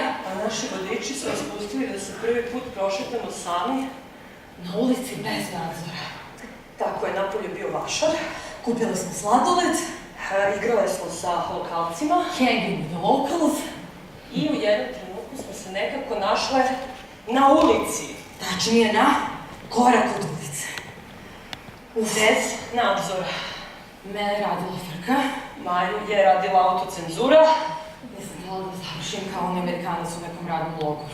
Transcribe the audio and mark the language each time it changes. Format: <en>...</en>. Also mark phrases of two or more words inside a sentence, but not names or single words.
<sr>a naši vodiči su nas pustili da se prvi put prošetamo sami. Na ulici bez nadzora. Tako je, napolje bio vašar. Kupili smo sladoled, Igrale smo sa lokalcima</sr> <en>hanging with the locals.</en> <sr>i u jednom trenutku smo se nekako našle na ulici. Tačnije na korak od ulice. Bez nadzora. Mene je radila frka. Maju je radila autocenzura, Nisam htjela da završim kao onaj Amerikanac u nekom radnom logoru.</sr>